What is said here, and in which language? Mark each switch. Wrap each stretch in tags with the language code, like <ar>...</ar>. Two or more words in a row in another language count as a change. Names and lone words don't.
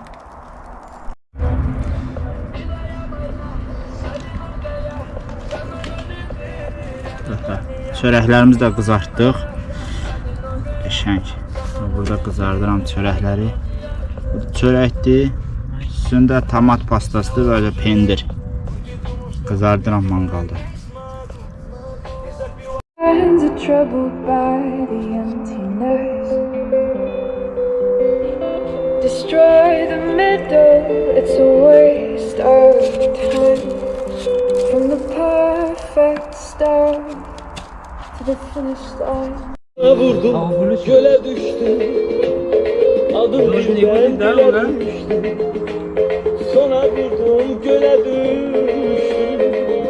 <az>Çörəklərimizi də qızartdıq. Qəşəng. Burada qızardıram çörəkləri. Bu çörəkdir. Üstündə tomat pastasıdır, böyle pendir. Qızardıram mangalda.</az> <en>Hands are troubled by the emptiness. Destroy the middle, it's a waste of time. From the perfect start to the finish line.</en> <tr>Vurdum, göle düştüm. Adım birden dile düştüm. Sonra vurdum, göle düştüm.</tr>